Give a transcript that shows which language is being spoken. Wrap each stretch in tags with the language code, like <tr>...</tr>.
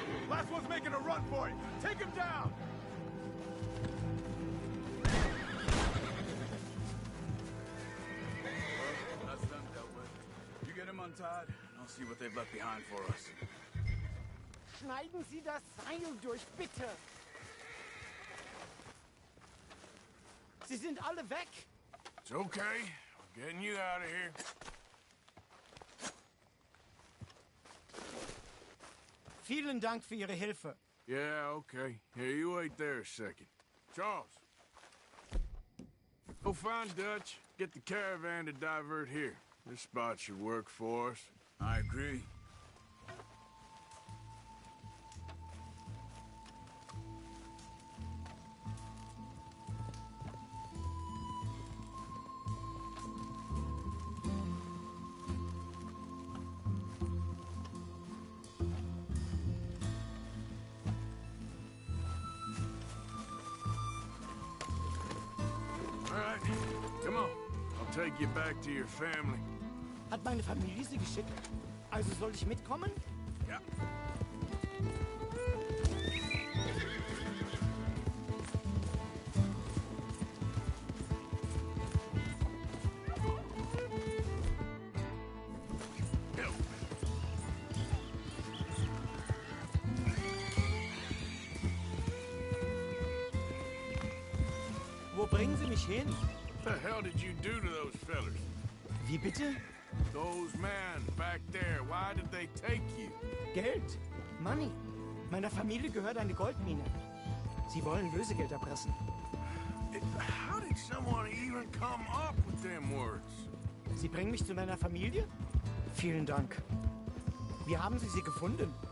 <en>Last one's making a run for it. Take him down. That's them dealt with. You get him untied, and I'll see what they've left behind for us.</en> <de>Schneiden Sie das Seil durch, bitte! Sie sind alle weg!</de> <en>It's okay. We're getting you out of here.</en> <de>Vielen Dank für Ihre Hilfe.</de> <en>Yeah, okay. Here, you wait there a second. Charles. Go find Dutch. Get the caravan to divert here. This spot should work for us. I agree. All right, come on. I'll take you back to your family.</en> <de>Hat meine Familie Sie geschickt? Also soll ich mitkommen? Ja. Wo bringen Sie mich hin?</de> <en>What the hell did you do to those fellers?</en> <de>Wie bitte?</de> <en>Those men back there, why did they take you?</en> <de>Geld.</de> <en>Money.</en> <de>Meiner Familie gehört eine Goldmine. Sie wollen Lösegeld erpressen.</de> <en>How did someone even come up with them words?</en> <de>Sie bringen mich zu meiner Familie? Vielen Dank. Wie haben Sie sie gefunden?</de>